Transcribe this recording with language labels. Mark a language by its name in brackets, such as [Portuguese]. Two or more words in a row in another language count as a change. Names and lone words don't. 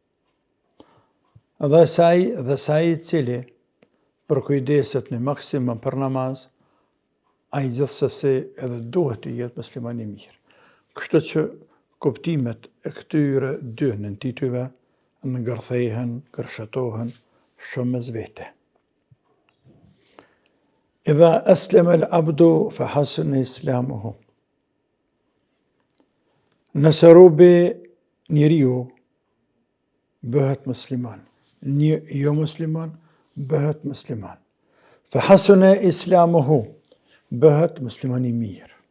[Albanian] Dhe sa i cili përkujdeset në maksimum për namaz, ai gjithsesi edhe duhet të jetë musliman i mirë. Kështu që kuptimet e këtyre dy në titujve ngërthehen, kërshëtohen shumë mes vete. [Arabic] إذا أسلم العبد فحسن إسلامه. [Albanian] Nëse robi njeriu bëhet musliman, jo musliman bëhet musliman. [Arabic] فحسن إسلامه, [Albanian] bëhet musliman i mirë.